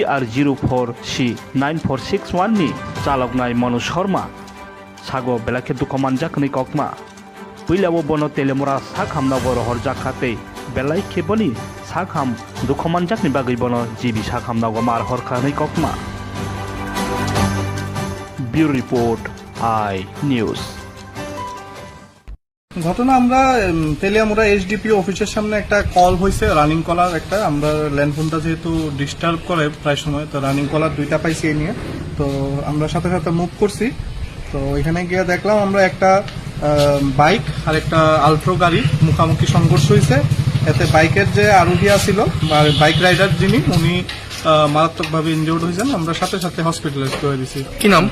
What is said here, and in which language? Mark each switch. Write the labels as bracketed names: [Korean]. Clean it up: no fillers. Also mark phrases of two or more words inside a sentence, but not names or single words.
[Kok Borok] TR04C9461 ni chaloknai Manu Sharma sago belake dukhomanjak ni kokma puilabo bono Teliamura sakhamna boro horjak khate belai kheboni sakham dukhomanjak ni bagui bono jibi sakhamna go mar horkha ni kokma [English] Bureau Report [Kok Borok] I News [Bangla] ঘটনা আমরা তেলিয়ামুরা এসডিপিও অফিসের সামনে একটা কল হয়েছে [English] running caller [Bangla] একটা আমরা ল্যান্ডফোনটা যেহেতু ডিস্টার্ব করে প্রায় সময় তো [English] running caller [Bangla] দুইটা পাইছি এই নিয়ে তো আমরা সাথে সাথে মুভ করছি তো এখানে গিয়ে দেখলাম আমরা একটা বাইক আর একটা আল্ট্রো গাড়ি মুখোমুখি সংঘর্ষ হয়েছে এতে বাইকের যে আরোহী ছিল [English] bike rider [Bangla] যিনি উনি মারাত্মকভাবে ইনজুর্ড হয়েছেন আমরা সাথে সাথে হসপিটালাইজ করে দিয়েছি।